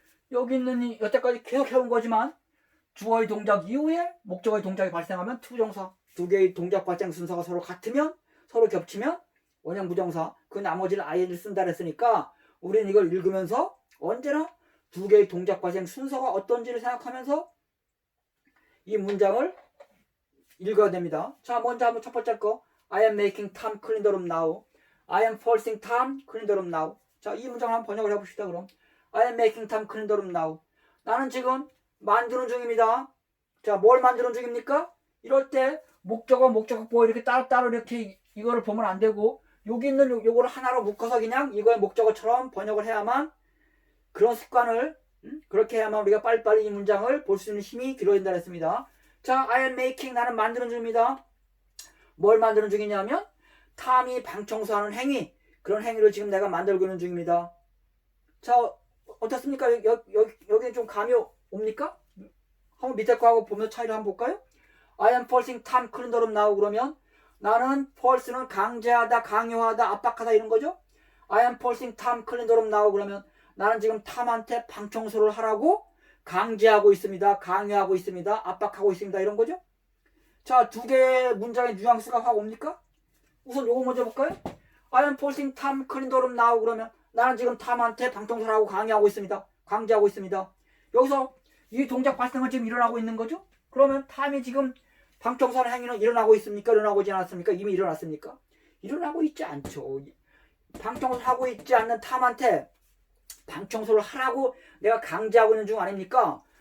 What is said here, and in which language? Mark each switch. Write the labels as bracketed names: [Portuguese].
[Korean] 여기 있는 이 여태까지 계속 해온 거지만 주어의 동작 이후에 목적어의 동작이 발생하면 투부정사, 두 개의 동작 발생 순서가 서로 같으면, 서로 겹치면 원형 부정사, 그 나머지를 ing를 쓴다 그랬으니까 우리는 이걸 읽으면서 언제나 두 개의 동작 발생 순서가 어떤지를 생각하면서 이 문장을 읽어야 됩니다. 자, 먼저 한번 첫 번째 거, [English] I am making Tom clean the room now. I am forcing Tom clean the room now. [Korean] 자, 이 문장을 한번 번역을 해봅시다. 그럼 [English] I am making Tom clean the room now. [Korean] 나는 지금 만드는 중입니다. 자, 뭘 만드는 중입니까? 이럴 때 목적어, 목적격보 이렇게 따로따로 이렇게 이거를 보면 안 되고 여기 있는 요거를 하나로 묶어서 그냥 이거의 목적어처럼 번역을 해야만, 그런 습관을 그렇게 해야만 우리가 빨리빨리 이 문장을 볼 수 있는 힘이 길어진다 했습니다. 자, [English] I am making, [Korean] 나는 만드는 중입니다. 뭘 만드는 중이냐면 탐이 방 청소하는 행위, 그런 행위를 지금 내가 만들고 있는 중입니다. 자, 어떻습니까? 여기 좀 감이 옵니까? 한번 밑에 거하고 보면 차이를 한번 볼까요? [English] I am forcing Tom clean the room now. [Korean] 그러면 나는 force는 강제하다, 강요하다, 압박하다 이런 거죠. [English] I am forcing Tom clean the room now. [Korean] 그러면 나는 지금 탐한테 방 청소를 하라고 강제하고 있습니다, 강요하고 있습니다, 압박하고 있습니다 이런 거죠. 자, 두 개의 문장의 뉘앙스가 확 옵니까? 우선 요거 먼저 볼까요? [English] I am forcing Tom clean the room now. [Korean] 그러면 나는 지금 탐한테 방 청소를 하고 강요하고 있습니다, 강제하고 있습니다. 여기서 이 동작 발생은 지금 일어나고 있는 거죠? 그러면 탐이 지금 방 청소하는 행위는 일어나고 있습니까? 일어나고 있지 않았습니까? 이미 일어났습니까? 일어나고 있지 않죠. 방 청소를 하고 있지 않는 탐한테 방 청소를 하라고 내가 강제하고 있는 중 아닙니까?